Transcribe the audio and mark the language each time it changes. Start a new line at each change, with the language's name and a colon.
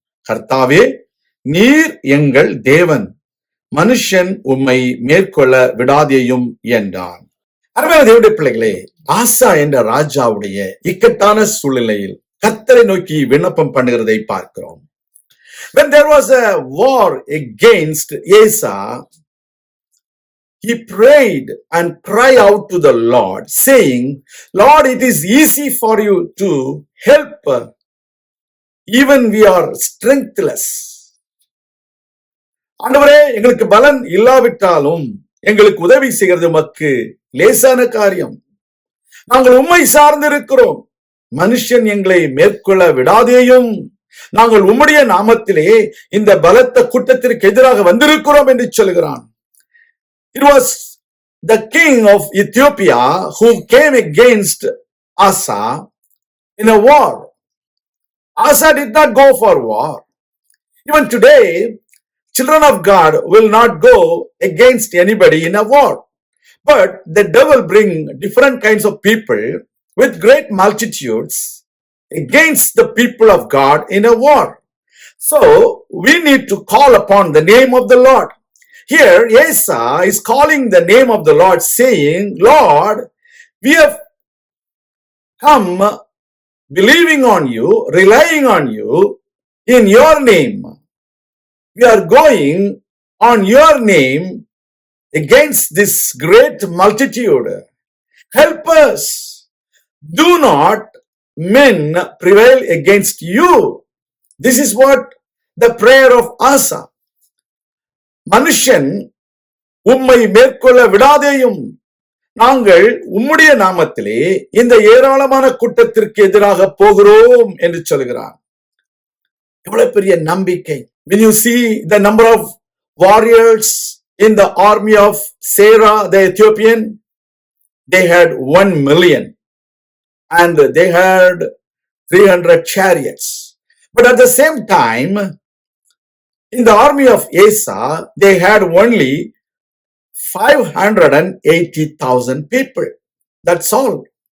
Tamil: கர்த்தாவே, நீர் எங்கள் தேவன், மனுஷன் உம்மை மேற்கொள்ள விடாதேயும் என்றான். அருமையான தேவனுடைய பிள்ளைகளே, ஆசா என்ற ராஜாவுடைய இக்கட்டான சூழ்நிலையில் கர்த்தரை நோக்கி விண்ணப்பம் பண்ணுகிறதை பார்க்கிறோம்.
English: When there was a war against Asa, he prayed and cried out to the Lord, saying, Lord, it is easy for you to help, even we are strengthless.
Tamil: ஆண்டவரே, எங்களுக்கு பலன் இல்லாவிட்டாலும் எங்களுக்கு உதவி செய்கிறது உமக்கு லேசான காரியம். நாங்கள் உம்மை சார்ந்திருக்கிறோம். மனுஷன் எங்களை மேற்கொள்ள விடாதேயும். நாங்கள் உம்முடைய நாமத்திலே இந்த பலத்த கூட்டத்திற்கு எதிராக வந்திருக்கிறோம் என்று சொல்கிறான்.
English: It was the king of Ethiopia who came against Asa in a war. Asa did not go for war. Even today, children of God will not go against anybody in a war. But the devil bring different kinds of people with great multitudes against the people of God in a war. So we need to call upon the name of the Lord. Here Asa is calling the name of the Lord, saying, Lord, we have come believing on you, relying on you in your name. We are going on your name against this great multitude. Help us. Do not men prevail against you. This is what the prayer of Asa.
Tamil: மனுஷன் உம்மை மேற்கொள்ள விடாதேயும். நாங்கள் உம்முடைய நாமத்திலே இந்த ஏராளமான கூட்டத்திற்கு எதிராக போகிறோம் என்று சொல்கிறான். எவ்வளவு பெரிய நம்பிக்கை.
English: When you see the number of warriors in the army of Sarah the Ethiopian, they had 1 million. And they had 300 chariots. But at the same time, in the army of Asa, they had only 580,000 people. That's all.